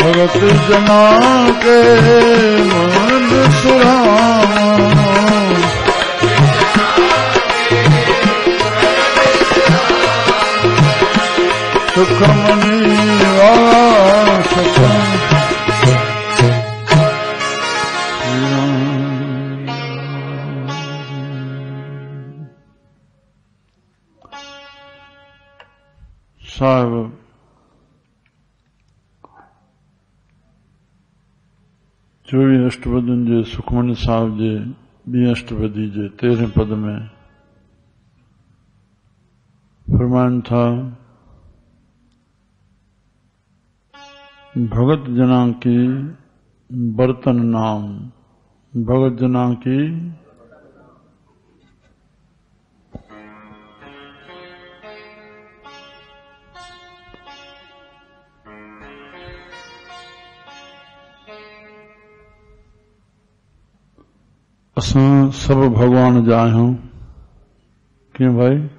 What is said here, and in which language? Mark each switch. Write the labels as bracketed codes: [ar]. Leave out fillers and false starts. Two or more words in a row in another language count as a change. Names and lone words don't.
[pa] भगत जना के मन सुहावा सुखमनी वाला सुखम [sd] साहिब चोवीह अष्टपदियुनि जे सुखमनी साहिब जे ॿी अष्टपदी जे 13 पद में फरमाइनि था [pa] भगत जना की बर्तन नाम भगत जना की [sd] असां सब भगवान जा आहियूं कीअं भाई